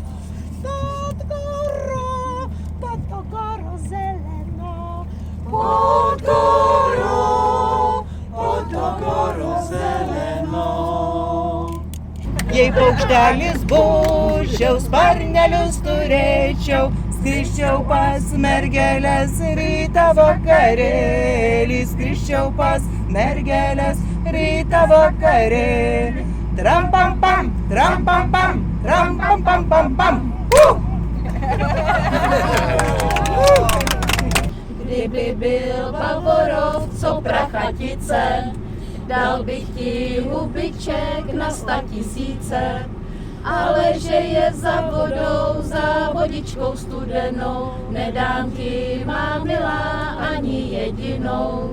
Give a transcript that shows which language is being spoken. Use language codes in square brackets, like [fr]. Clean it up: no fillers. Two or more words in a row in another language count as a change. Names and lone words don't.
[sl] Pod goro zeleno, pod goro zeleno. [lt] Jei paukštelis būčiau, sparnelius turėčiau, skriščiau pas mergelės rytą vakarėlį, skriščiau pas mergelės rytą vakarėlį. Tram pam pam, tram pam pam, tram pam pam pam pam. [cs] Kdyby byl Bavorovcov prachatice, dal bych ti hubiček na 100 000, ale že je za vodou, za vodičkou studenou, nedám ti, má milá, ani jedinou.